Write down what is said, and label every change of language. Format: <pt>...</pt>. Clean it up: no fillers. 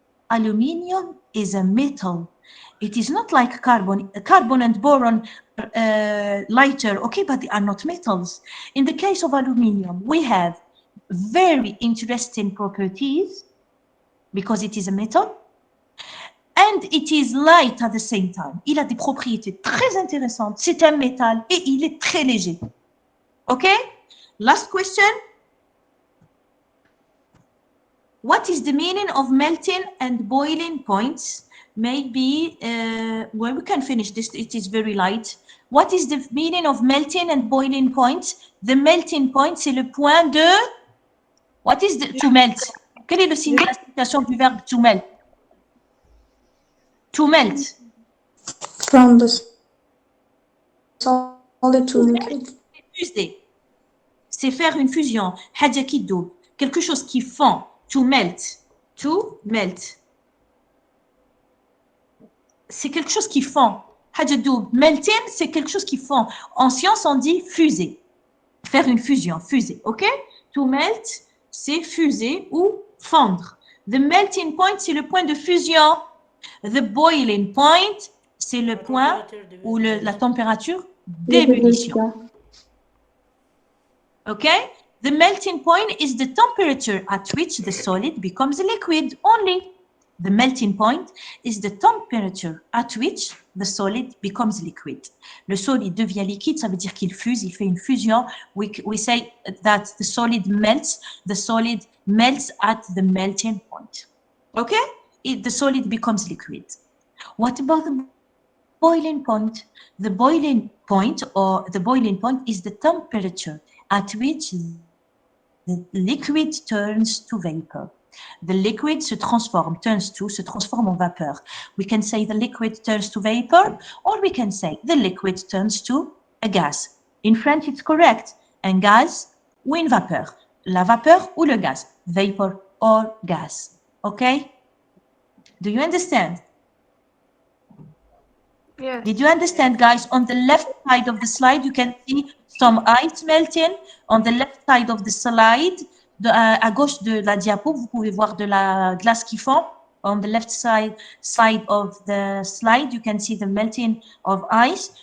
<en>Aluminium is a metal. It is not like carbon. Carbon and boron are lighter, okay, but they are not metals. In the case of aluminium, we have very interesting properties because it is a metal and it is light at the same time.</en> <fr>Il a des propriétés très intéressantes. C'est un métal et il est très léger.</fr> <en>Okay? Last question. What is the meaning of melting and boiling points? Maybe, well, we can finish this. It is very light. What is the meaning of melting and boiling points? The melting point,</en> <fr>c'est le point de...</fr> <en>What is the... To melt.</en> <fr>Quel est le signe de la signification du verbe to melt?</fr> <en>To melt. From the solid to liquid.</en> <fr>Fuser. C'est faire une fusion.</fr> <ar>حاجة</ar> <fr>qui</fr> <ar>دوب.</ar> <fr>Quelque chose qui fond.</fr> <en>To melt. To melt.</en> <fr>C'est quelque chose qui fond.</fr> <ar>حاجة دوب.</ar> <en>Melting,</en> <fr>c'est quelque chose qui fond. En science, on dit fuser. Faire une fusion. Fuser. OK?</fr> <en>To melt,</en> <fr>c'est fuser ou fondre.</fr> <en>The melting point,</en> <fr>c'est le point de fusion.</fr> <en>The boiling point,</en> <fr>c'est le point ou la température d'ébullition.</fr> <en>Okay? The melting point is the temperature at which the solid becomes liquid only. The melting point is the temperature at which the solid becomes liquid.</en> <fr>Le solide devient liquide, ça veut dire qu'il fuse, il fait une fusion.</fr> <en>We say that the solid melts. The solid melts at the melting point. Okay? The solid becomes liquid. What about the boiling point? The boiling point is the temperature at which the liquid turns to vapor. The liquid</en> <fr>se transforme en vapeur.</fr> <en>We can say the liquid turns to vapor, or we can say the liquid turns to a gas. In French, it's correct.</en> <fr>Un gaz ou une vapeur. La vapeur ou le gaz.</fr> <en>Vapor or gas. Okay? Do you understand? Yes. Did you understand, guys? On the left side of the slide, you can see some ice melting. On the left side of the slide,</en> <fr>à gauche de la diapo, vous pouvez voir de la glace qui fond.</fr> <en>On the left side of the slide, you can see the melting of ice.</en>